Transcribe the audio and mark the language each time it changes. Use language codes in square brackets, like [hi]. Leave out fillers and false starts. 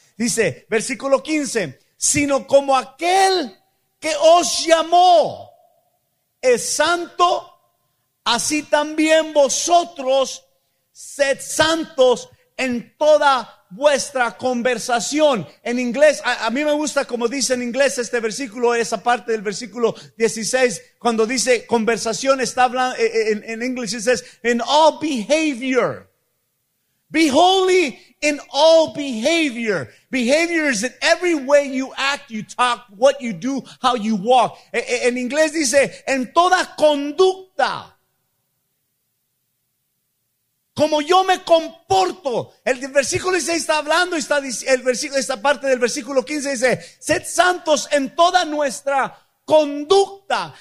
[es] Dice, versículo 15, sino como aquel que os llamó es santo, así también vosotros sed santos en toda vuestra conversación. En inglés, a mí me gusta como dice en inglés este versículo, esa parte del versículo 16, cuando dice conversación, está hablando en inglés, [en] it says, in all behavior. Be holy in all behavior. Behavior is in every way you act, you talk, what you do, how you walk. [es] En inglés dice, en toda conducta. Como yo me comporto. El versículo 16 está hablando, está el versículo, esta parte del versículo 15 dice, sed santos en toda nuestra conducta.